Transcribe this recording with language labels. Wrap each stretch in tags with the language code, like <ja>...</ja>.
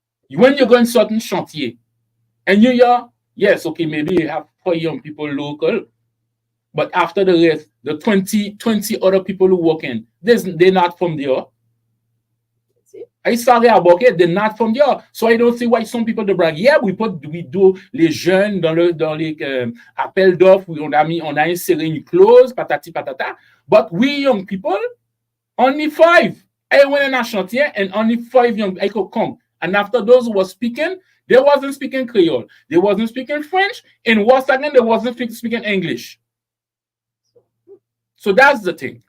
<en>When you go in certain chantier, and yes, okay, maybe you have 4 young people local, but after the rest, the 20 other people who work in, they're not from there. I sorry about it, they're not from there. So I don't see why some people they brag. Yeah, we do</en> <fr>les jeunes dans les appels d'offres, on a inséré une clause, patati patata.</fr> <en>But we young people, only 5. I went in a chantier and only 5 young I could come. And after those who were speaking, they wasn't speaking Creole, they wasn't speaking French, and once again, they wasn't speaking English. So that's the thing.</en>